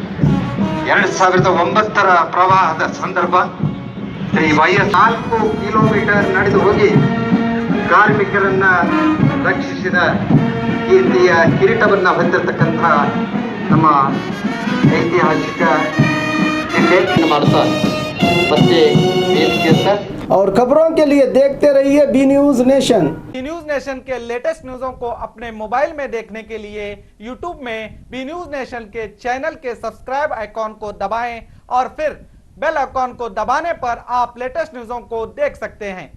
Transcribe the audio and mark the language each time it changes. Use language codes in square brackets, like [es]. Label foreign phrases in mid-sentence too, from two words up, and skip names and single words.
[kn] 2009ರ ಪ್ರವಾಹದ ಸಂದರ್ಭ ಶ್ರೀ ವೈ.ಎಸ್. 4 ಕಿಲೋಮೀಟರ್ ನಡೆದು ಹೋಗಿ ಕಾರ್ಮಿಕರನ್ನ ರಕ್ಷಿಸಿದ ಕೀರ್ತಿಯ ಕಿರೀಟವನ್ನ ಹೊಂದಿರತಕ್ಕಂಥ ನಮ್ಮ ಐತಿಹಾಸಿಕ ಜಿಲ್ಲೆ ಮಾಡ್ತಾರೆ. [hi] और खबरों के लिए देखते रहिए बी न्यूज़ नेशन। बी न्यूज़ नेशन के लेटेस्ट न्यूज़ों को अपने मोबाइल में देखने के लिए यूट्यूब में बी न्यूज़ नेशन के चैनल के [en] subscribe icon [hi] को दबाएं और फिर [en] bell icon [hi] को दबाने पर आप लेटेस्ट न्यूज़ों को देख सकते हैं।